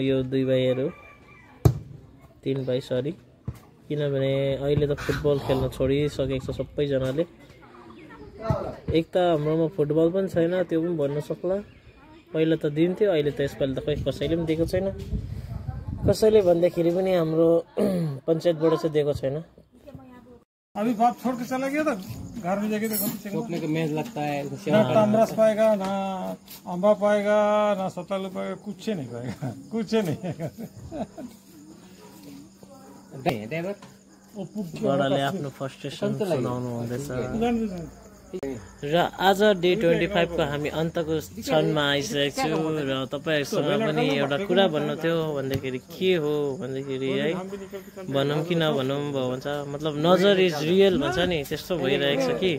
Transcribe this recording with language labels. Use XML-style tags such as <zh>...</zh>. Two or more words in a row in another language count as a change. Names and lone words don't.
<ne>यो 2 भाइहरू 3 भाइ सरी, किनभने अहिले त फुटबल खेल्न छोडिसकेको छ सबैजनाले। एक त हाम्रोमा फुटबल पनि छैन, त्यो पनि भन्नु सक्ला। पहिला त दिन्थ्यो, अहिले त यसपालि त खोइ कसैले पनि दिएको छैन। कसैले भन्दाखेरि पनि हाम्रो पञ्चायतबाट चाहिँ दिएको छैन।</ne> <hi>अभी बाप छोड़ के चला गया था, घर में जाके सोचने का मेहनत लगता है। ना तमरस पाएगा, ना अम्बा पाएगा, ना सतालू पाएगा, कुछ नहीं पाएगा, कुछ नहीं।</hi> <ne>बडाले आफ्नो फ्रस्ट्रेसन सुनाउनु हुँदैछ। र आज डे 25 को हामी अन्तको क्षणमा आइसकेको छु। र तपाईहरुसँग पनि एउटा कुरा भन्नु थियो। भन्दाखेरि के हो भन्दाखेरि है, भनौँ कि नभनौँ भन्छ, मतलब नजर</ne> <en>is real</en> <ne>भन्छ नि, त्यस्तो भइरहेको छ कि।</ne>